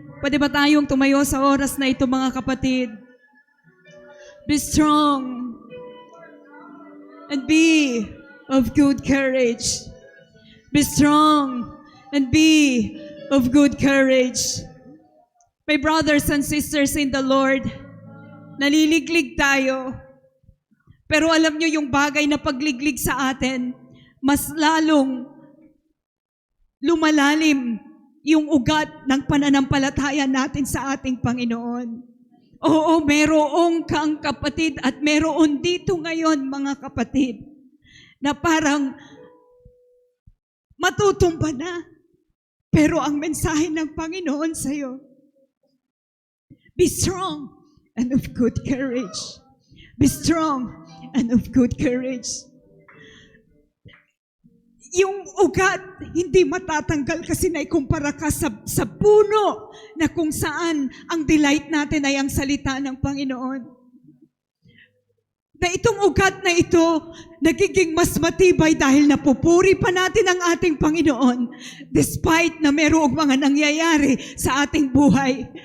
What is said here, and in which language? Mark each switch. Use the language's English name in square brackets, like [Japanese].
[Filipino] Pwede ba tayong tumayo sa oras na ito, mga kapatid? [English] Be strong and be of good courage. Be strong and be of good courage. My brothers and sisters in the Lord, [Filipino] naliliglig tayo. Pero alam nyo, yung bagay na pagliglig sa atin, mas lalong lumalalim yung ugat ng pananampalataya natin sa ating Panginoon. Oo, meron kang kapatid at meron dito ngayon, mga kapatid, na parang matutumba na. Pero ang mensahe ng Panginoon sa'yo, [English] be strong and of good courage. Be strong and of good courage. [Filipino] Yung ugat, hindi matatanggal kasi naikumpara ka sa puno na kung saan ang delight natin ay ang salita ng Panginoon. Na itong ugat na ito, nagiging mas matibay dahil napupuri pa natin ang ating Panginoon despite na mayroong mga nangyayari sa ating buhay.